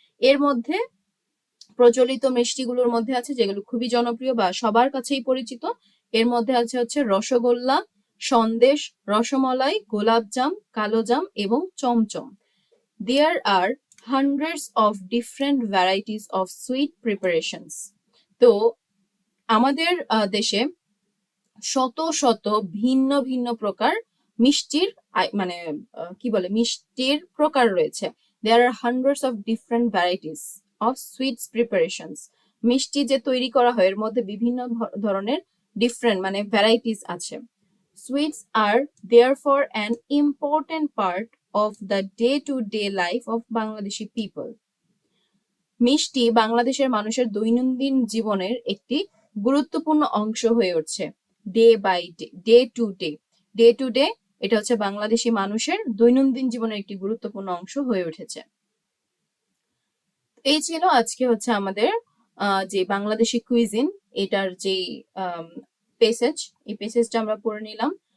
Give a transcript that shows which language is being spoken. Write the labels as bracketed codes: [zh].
[bn] এর মধ্যে প্রচলিত মিষ্টিগুলোর মধ্যে আছে যেগুলো খুবই জনপ্রিয় বা সবার কাছেই পরিচিত, এর মধ্যে আছে হচ্ছে রসগোল্লা, সন্দেশ, রসমালাই, গোলাপজাম, কালোজাম এবং chamcham. [en] There are hundreds of different varieties of sweet preparations. [bn] তো আমাদের দেশে শত শত ভিন্ন ভিন্ন প্রকার মিষ্টির মানে কি বলে মিষ্টির প্রকার রয়েছে। [en] There are hundreds of different varieties of sweets preparations. [bn] মিষ্টি যে তৈরি করা হয় এর মধ্যে বিভিন্ন ধরনের ডিফারেন্ট মানে ভ্যারাইটিস আছে। [en] Sweets are therefore an important part of the day-to-day life of Bangladeshi people. [bn] মিষ্টি বাংলাদেশের মানুষের দৈনন্দিন জীবনের একটি গুরুত্বপূর্ণ অংশ হয়ে উঠছে। [en] day by day, day to day, day to day [bn] এটা হচ্ছে বাংলাদেশি মানুষের দৈনন্দিন জীবনের একটি গুরুত্বপূর্ণ অংশ হয়ে উঠেছে। এই ছিল আজকে হচ্ছে আমাদের যে বাংলাদেশি কুইজিন এটার যে পেসেজ, এই পেসেজটা আমরা পড়ে নিলাম।